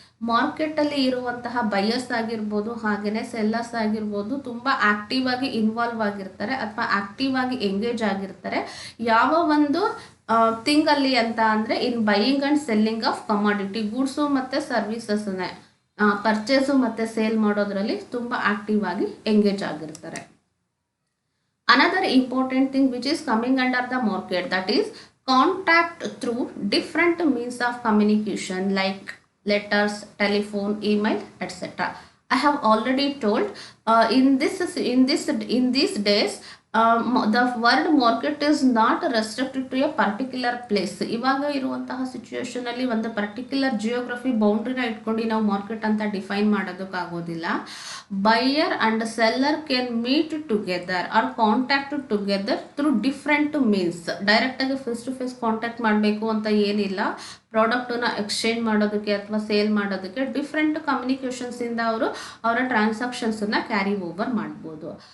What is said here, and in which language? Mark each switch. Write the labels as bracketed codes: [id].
[kn] ಮಾರ್ಕೆಟಲ್ಲಿ ಇರುವಂತಹ ಬೈಯರ್ಸ್ ಆಗಿರ್ಬೋದು ಹಾಗೆಯೇ ಸೆಲ್ಲರ್ಸ್ ಆಗಿರ್ಬೋದು ತುಂಬ ಆಕ್ಟಿವ್ ಆಗಿ ಇನ್ವಾಲ್ವ್ ಆಗಿರ್ತಾರೆ ಅಥವಾ ಆಕ್ಟಿವ್ ಆಗಿ ಎಂಗೇಜ್ ಆಗಿರ್ತಾರೆ. ಯಾವ ಒಂದು ಥಿಂಗಲ್ಲಿ ಅಂತ ಅಂದರೆ [en] in buying and selling of commodity, [kn] goods ಮತ್ತು ಸರ್ವಿಸಸ್ನೇ ಪರ್ಚೇಸು ಮತ್ತು ಸೇಲ್ ಮಾಡೋದ್ರಲ್ಲಿ ತುಂಬ ಆಕ್ಟಿವ್ ಆಗಿ ಎಂಗೇಜ್ ಆಗಿರ್ತಾರೆ. [en] Another important thing which is coming under the market, that is contact through different means of communication like letters, telephone, email, etc. I have already told in these days the word market is not restricted to a particular place. [kn] ಇವಾಗ ಇರುವಂತಹ situation ಅಲ್ಲಿ ಒಂದು particular geography ಬೌಂಡ್ರಿನ ಇಟ್ಕೊಂಡು ನಾವು market ಅಂತ define ಮಾಡೋದಕ್ಕಾಗೋದಿಲ್ಲ. [en] Buyer and seller can meet together or contact together through different means. [kn] ಡೈರೆಕ್ಟಾಗಿ face to face contact ಮಾಡಬೇಕು ಅಂತ ಏನಿಲ್ಲ, ಪ್ರಾಡಕ್ಟನ್ನ ಎಕ್ಸ್ಚೇಂಜ್ ಮಾಡೋದಕ್ಕೆ ಅಥವಾ ಸೇಲ್ ಮಾಡೋದಕ್ಕೆ ಡಿಫ್ರೆಂಟ್ ಕಮ್ಯುನಿಕೇಷನ್ಸಿಂದ ಅವರ ಟ್ರಾನ್ಸಾಕ್ಷನ್ಸನ್ನು ಕ್ಯಾರಿ ಓವರ್ ಮಾಡ್ಬೋದು.